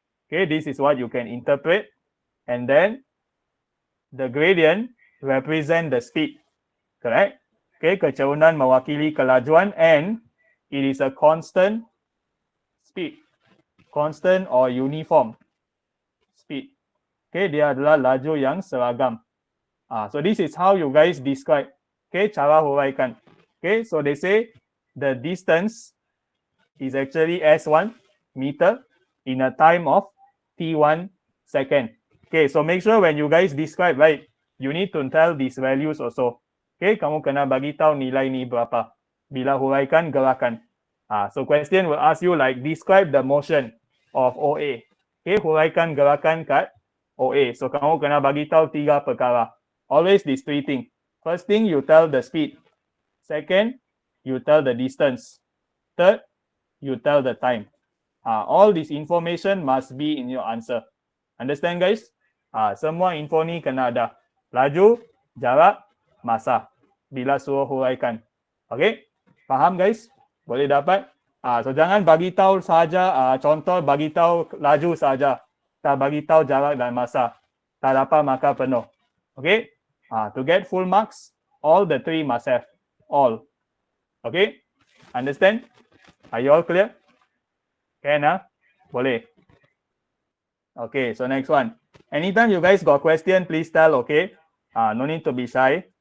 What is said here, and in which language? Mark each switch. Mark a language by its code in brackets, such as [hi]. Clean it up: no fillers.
[en] Okay, this is what you can interpret. And then the gradient represent the speed. Correct? Okay, [ms] keturunan mewakili kelajuan [en] and it is a constant speed. Constant or uniform speed. [ms] Okay, dia adalah laju yang seragam. [en] So this is how you guys describe. Okay, [ms] cara huraikan. [en] Okay, so they say the distance is actually S1 meter in a time of T1 second. Okay, so make sure when you guys describe, right, you need to tell these values also. [ms] Okay, kamu kena bagi tahu nilai ni berapa bila huraikan gerakan. [en] So question will ask you like describe the motion of OA. [ms] Okay, huraikan gerakan kat OA. So kamu kena bagi tahu 3 perkara. [en] Always these 3 things. First thing, you tell the speed. Second, you tell the distance. Third, you tell the time. All this information must be in your answer. Understand guys? [ms] Semua info ni kena ada. Laju, jarak, masa. Bila suruh huraikan. Okay? Faham guys? Boleh dapat? So jangan bagi tahu saja, contoh bagi tahu laju saja. Tak bagi tahu jarak dan masa. Tak dapat maka penuh. Okay? [en] To get full marks, all the 3 must have. All. Okay? Understand? Are you all clear? Can, Boleh. Okay, so next one. Anytime you guys got question, please tell, okay? No need to be shy.